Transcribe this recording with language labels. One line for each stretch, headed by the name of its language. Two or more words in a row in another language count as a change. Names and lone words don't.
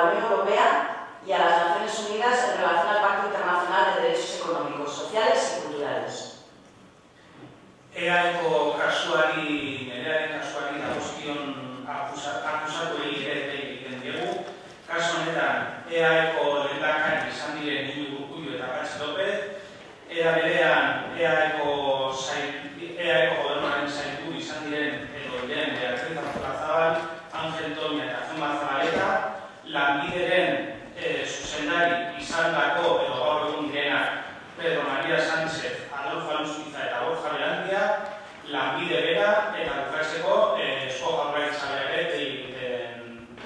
Spanish: Europea y a las Naciones Unidas en relación al Pacto Internacional de Derechos Económicos, Sociales y Culturales.
Basque: EAeko kasuari, nerearen kasuari dagozkion akusatu egiten diegu. Kasu honetan, EAeko lehendakari izan diren Iñigo Urkullu eta Patxi López, era berean EAeko gobernuaren sailburu izan diren edo diren Beatriz Artolazabal, Ángel Toña eta Gemma Zabaleta, lanbideren zuzendari izandako edo gaur egun direnak Pedro María Sánchez, Adolfo Alonso eta Borja Belandia, lanbide bera eta bukatzeko Eusko Jaurlaritza ere egiten.